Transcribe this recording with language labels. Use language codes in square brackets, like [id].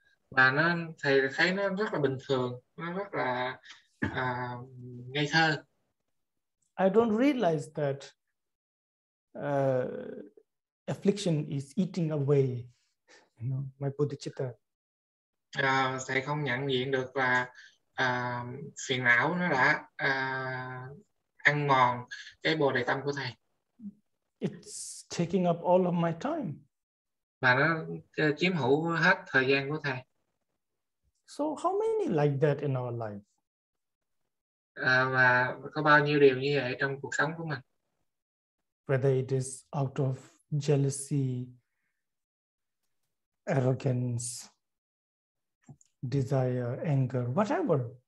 [vi] Và thầy thấy nó rất là bình thường, nó rất là ngây thơ. [en] I don't realize that affliction is eating away, my bodhicitta. [vi] Thầy không nhận diện được là phiền não nó đã ăn mòn cái bồ đề tâm của thầy. [en] It's taking up all of my time. [vi] Và nó chiếm hữu hết thời gian của thầy. [en] So how many like that in our life? [vi] Và có bao nhiêu điều như vậy trong cuộc sống của mình? [en] Whether it is out of jealousy, arrogance, desire, anger, whatever.